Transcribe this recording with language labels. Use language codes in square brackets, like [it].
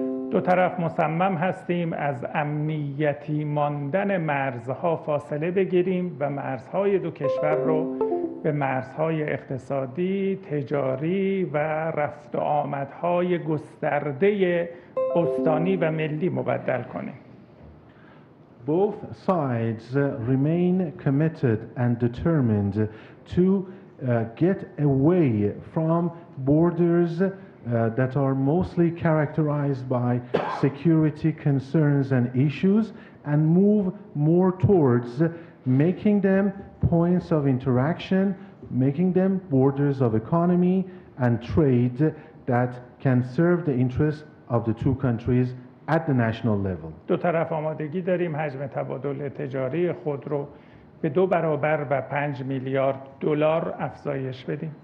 [fa] دو طرف مصمم هستیم از امنیتی ماندن مرزها فاصله بگیریم و مرزهای دو کشور رو به مرزهای اقتصادی، تجاری و رفت و آمدهای گسترده استانی و ملی مبدل کنیم. [en] Both sides remain committed and determined to get away from borders that are mostly characterized by security concerns and issues and move more towards making them points of interaction, making them borders of economy and trade that can serve the interests of the two countries at the national level. [fa] دو طرف آمادگی داریم حجم تبادل تجاری خود رو به 2 برابر و 5 میلیارد دلار افزایش بدیم.